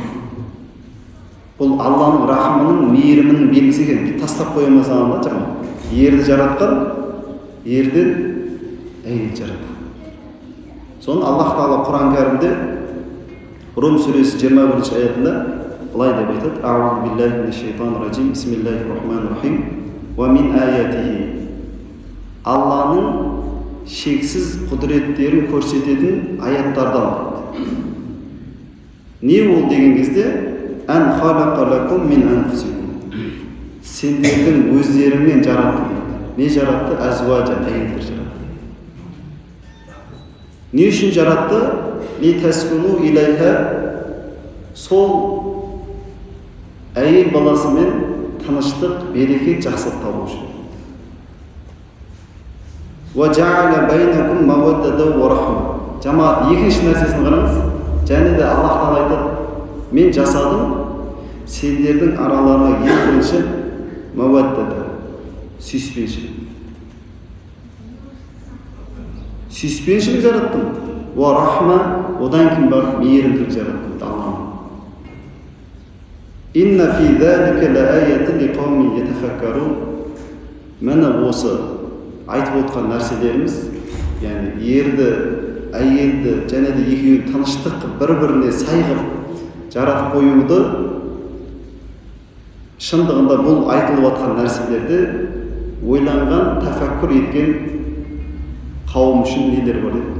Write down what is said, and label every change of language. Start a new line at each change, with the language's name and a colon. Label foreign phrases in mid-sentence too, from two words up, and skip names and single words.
Kazakh: Бұл Алланың рахымының, мейірімінің белгісі екен. Тастап қоймаса да жамағат. Ерді жаратқан, ерден әйел жаратқан. Соны Аллах Тағала Құран кәрімде Рум сүресі 21 аятында былай деп айтады:
Arabic: أعوذ بالله من الشيطان الرجيم. بسم الله الرحمن الرحيم. ومن آياته.
Kazakh: Алланың шексіз құдіреттерін көрсететін аяттардан. Не ол деген кезде?
Arabic: أن خلق لكم من أنفسكم.
Kazakh: Сендердің өздеріңнен жаратты. Не жаратты? Азважа, әйелдер жаратты. Не үшін жаратты?
Arabic: لتسكنوا إليها.
Kazakh: Сол әйел баласымен тыныштық, берекет, жақсылық табу үшін.
Arabic: وجعل بينكم مودة ورحمة.
Kazakh: Жамаат, екінші нәрсесін қараңыз. Және де Аллах Тағала айтады: мен жасадым сендердің араларына екінші маваддата, сүйіспеншілік. Сүйіспеншілік жараттым.
Arabic: ورحمة,
Kazakh: одан кейін бар мейірімділік жараттым.
Arabic: Аллах. إن في ذلك لآيات لقوم يتفكرون.
Kazakh: Міне осы айтып отқан нәрселеріміз, яғни ерді, әйелді және де екеуін тыныштық, бір-біріне сайғып жаратып қоюды, шындығында бұл айтылып жатқан нәрселерді ойланған, тафаккур еткен қауым үшін нелер бар еді?